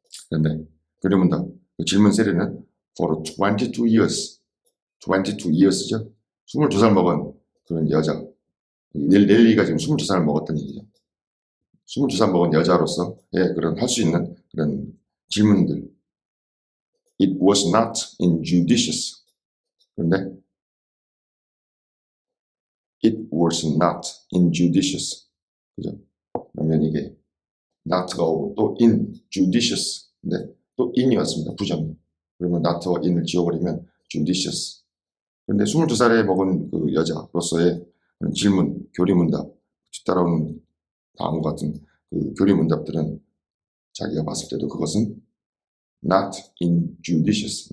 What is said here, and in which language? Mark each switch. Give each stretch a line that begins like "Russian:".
Korean: 그런데 교리문답 그 질문 세례는
English: for 22 years, 22 years
Korean: 죠. 22살 먹은 그런 여자 넬리가 지금 22살 먹었던 얘기죠. 22살 먹은 여자로서의 그런 할 수 있는 그런 질문들.
English: It was not injudicious. 그런데 it was not injudicious.
Korean: 그죠? 그러면 이게 not가 오고 또 injudicious. 근데 또 in이었습니다. 부정이. 그러면 not와 in을 지워버리면 judicious. 그런데 22살에 먹은 그 여자로서의 질문, 교리문답, 뒤따라오는 다음과 같은 그 교리문답들은 자기가 봤을 때도 그것은
English: not injudicious.